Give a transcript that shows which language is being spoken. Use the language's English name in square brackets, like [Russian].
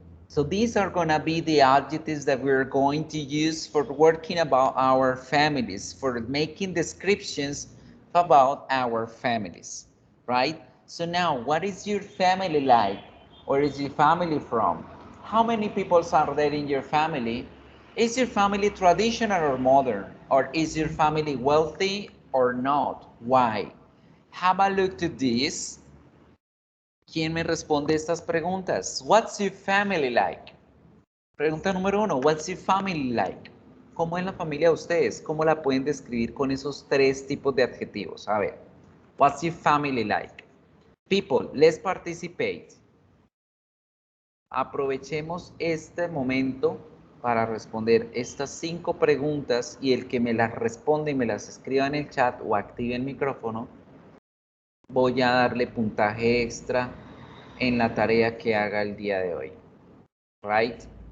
[English] So these are gonna be the adjectives that we're going to use for working about our families, for making descriptions about our families, right? So now, what is your family like? Where is your family from? How many people are there in your family? Is your family traditional or modern? Or is your family wealthy or not? Why? Have a look to this. [Spanish] ¿Quién me responde estas preguntas? [English] What's your family like? [Spanish] Pregunta número 1, [English] what's your family like? [Spanish] ¿Cómo es la familia de ustedes? ¿Cómo la pueden describir con esos tres tipos de adjetivos? A ver, [English] what's your family like? People, let's participate. [Spanish] Aprovechemos este momento para responder estas 5 preguntas y el que me las responde y me las escriba en el chat o active el micrófono, voy a darle puntaje extra en la tarea que haga el día de hoy. [English] Right?